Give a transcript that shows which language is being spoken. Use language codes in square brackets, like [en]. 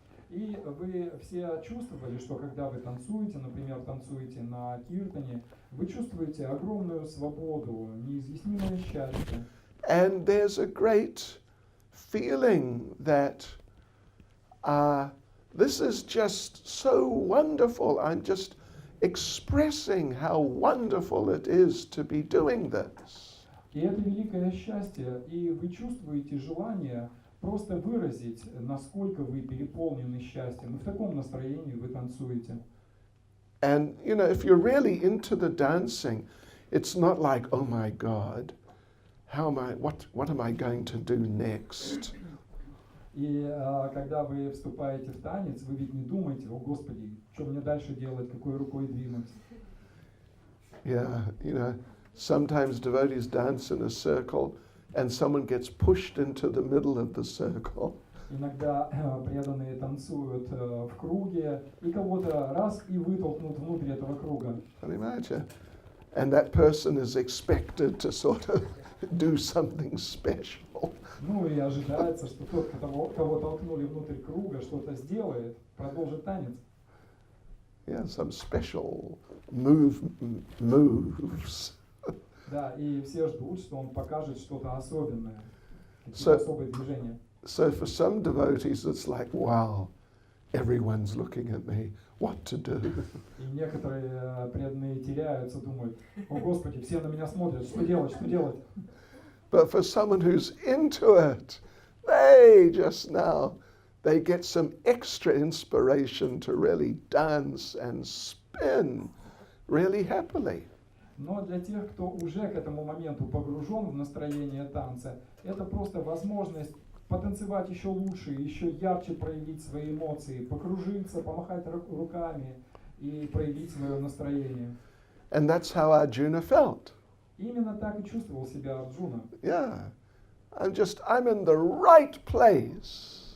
[ru] И вы все чувствовали, что когда вы танцуете, например, танцуете на киртане, вы чувствуете огромную свободу, неизъяснимое счастье. [en] And there's a great feeling that this is just so wonderful. I'm just expressing how wonderful it is to be doing this. [ru] И это великое счастье, и вы чувствуете желание просто выразить, насколько вы переполнены счастьем. И в таком настроении вы танцуете. [en] And, you know, if you're really into the dancing, it's not like, oh my God, what am I going to do next? [ru] И когда вы вступаете в танец, вы ведь не думаете, о Господи, что мне дальше делать, какой рукой двинуть. [en] Yeah, you know, sometimes devotees dance in a circle and someone gets pushed into the middle of the circle. [ru] Иногда преданные танцуют в круге, и кого-то раз и вытолкнут внутрь этого круга. [en] Can you imagine? And that person is expected to sort of do something special. [ru] Ну и ожидается, что тот, кого толкнули внутрь круга, что-то сделает, продолжит танец. [en] Yeah, some special moves. [ru] Да, и все ждут, что он покажет что-то особенное, [en] So- [ru] какие-то особые движения. [en] So for some devotees, it's like, wow, everyone's looking at me. What to do? [ru] И некоторые преданные теряются, думают, о Господи, все на меня смотрят, что делать, что делать. [en] But for someone who's into it, they get some extra inspiration to really dance and spin really happily. [ru] Но для тех, кто уже к этому моменту погружен в настроение танца, это просто возможность потанцевать еще лучше, еще ярче проявить свои эмоции, покружиться, помахать руками и проявить свое настроение. [en] And that's how Arjuna felt. [ru] Именно так и чувствовал себя Арджуна. [en] Yeah, I'm in the right place,